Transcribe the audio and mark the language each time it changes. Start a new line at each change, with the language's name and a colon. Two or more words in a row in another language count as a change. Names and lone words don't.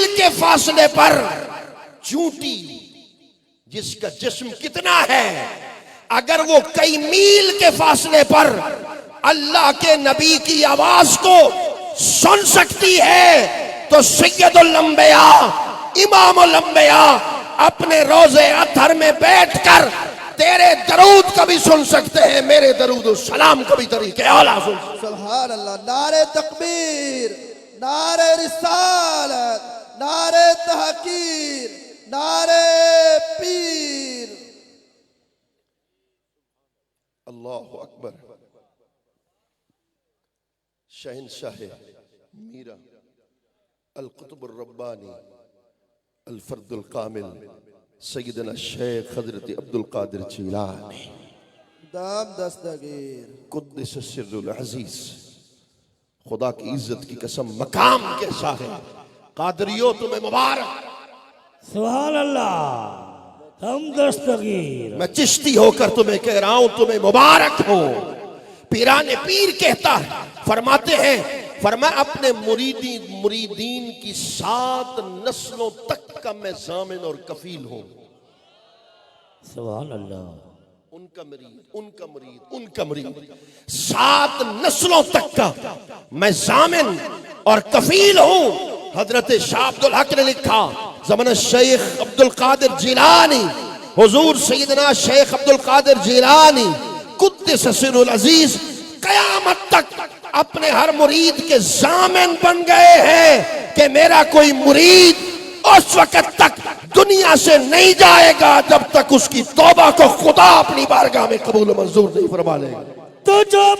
Hindi: के फासले पर चूंटी, जिसका जिस्म कितना है, अगर वो कई मील के फासले पर अल्लाह के नबी की आवाज को सुन सकती है, तो
Arabic: سيد الأنبياء إمام الأنبياء
Hindi: अपने रोजे अतहर में बैठकर तेरे दरूद को भी सुन सकते हैं, मेरे दरूद और सलाम को भी तरीके आला सुन।
Arabic: سبحان الله.
Hindi: नारे तकबीर, नारे रिसालत, नारे तहकीर, नारे पीर।
Arabic: الله أكبر.
Hindi: शहंशाह मीरा
Arabic: القطب الرباني الفرد الكامل
Hindi: सैयदना शेख हजरत अब्दुल कादिर जीलानी दाम दस्तगीर
Arabic: قدس سره العزيز,
Hindi: खुदा की इज्जत की कसम मकाम कैसा है। कादरियो तुम्हें मुबारक।
Arabic: سبحان الله. हम दस्तगीर।
Hindi: मैं चिश्ती होकर तुम्हें कह रहा हूं, तुम्हें मुबारक हो। पीराने पीर कहता है, फरमाते हैं, फरमा अपने मुरीदीन की 7 नस्लों तक का मैं जामिन और कफील हूं।
Arabic: سبحان الله.
Hindi: उनका मुरीद 7 नस्लों तक का मैं जामिन और कफील हूं। हजरत शाह अब्दुल हक ने लिखा, ज़माना शेख अब्दुल कादिर जीलानी, हुजूर सैयदना शेख अब्दुल कादिर जीलानी
Arabic: قدس سره العزيز
Hindi: कयामत तक अपने हर मुरीद के जामिन बन गए हैं कि मेरा कोई मुरीद उस वक्त तक दुनिया से नहीं जाएगा जब तक उसकी तौबा को खुदा अपनी बारगाह में कबूल मंजूर नहीं फरमा लेगा।